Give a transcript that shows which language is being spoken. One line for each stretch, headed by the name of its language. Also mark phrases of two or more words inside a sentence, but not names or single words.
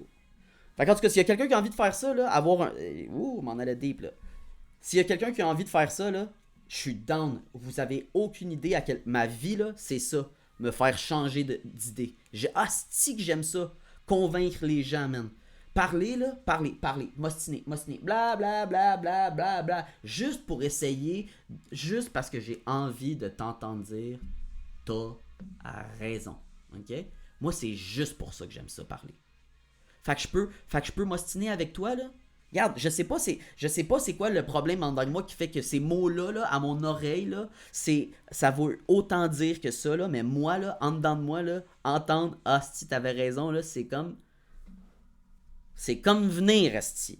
French: Fait qu'en tout cas, s'il y a quelqu'un qui a envie de faire ça, là, avoir un. Ouh, m'en allait deep, là. S'il y a quelqu'un qui a envie de faire ça, là, je suis down. Vous avez aucune idée à quel. Ma vie, là, c'est ça. Me faire changer d'idée. Si que j'aime ça. Convaincre les gens, man. Parler, là, parler. Mostiner. Bla, bla, bla, bla, bla, bla. Juste pour essayer. Juste parce que j'ai envie de t'entendre dire. T'as raison. Ok? Moi, c'est juste pour ça que j'aime ça parler. Fait que je peux m'ostiner avec toi, là. Regarde, je sais pas c'est quoi le problème en dedans de moi qui fait que ces mots-là, là, à mon oreille, là, ça veut autant dire que ça, là, mais moi, là, en dedans de moi, là, entendre, ah, si t'avais raison, là, c'est comme venir, esti.